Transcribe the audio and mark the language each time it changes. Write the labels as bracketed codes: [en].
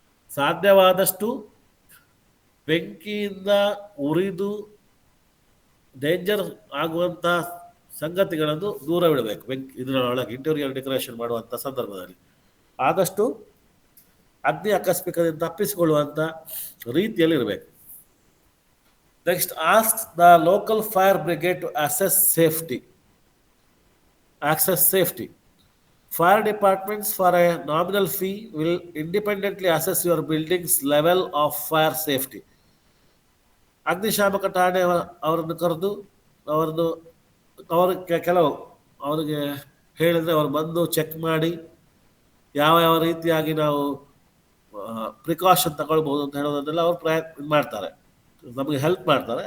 [kn] ಸಾಧ್ಯವಾದಷ್ಟು ಬೆಂಕಿಯಿಂದ ಉರಿದು ಡೇಂಜರ್ ಆಗುವಂಥ ಸಂಗತಿಗಳನ್ನು ದೂರವಿಡಬೇಕು. ಇದರೊಳಗೆ ಇಂಟೀರಿಯರ್ ಡೆಕೋರೇಷನ್ ಮಾಡುವಂಥ ಸಂದರ್ಭದಲ್ಲಿ ಆದಷ್ಟು ಅಗ್ನಿ ಆಕಸ್ಮಿಕದಿಂದ ತಪ್ಪಿಸಿಕೊಳ್ಳುವಂಥ ರೀತಿಯಲ್ಲಿ ಇರಬೇಕು. [en] Next, ask the local fire brigade to assess safety. Access safety. Fire departments, for a nominal fee, will independently assess your building's level of fire safety. [kn] ಅಗ್ನಿಶಾಮಕ ಠಾಣೆ ಅವರನ್ನು ಕರೆದು ಅವರನ್ನು ಕೆಲವು ಅವರಿಗೆ ಹೇಳಿದರೆ ಅವರು ಬಂದು ಚೆಕ್ ಮಾಡಿ ಯಾವ ಯಾವ ರೀತಿಯಾಗಿ ನಾವು ಪ್ರಿಕಾಷನ್ ತಗೊಳ್ಬೋದು ಅಂತ ಹೇಳೋದನ್ನೆಲ್ಲ ಅವರು ಪ್ರಯತ್ನ ಮಾಡ್ತಾರೆ, ನಮಗೆ ಹೆಲ್ಪ್ ಮಾಡ್ತಾರೆ.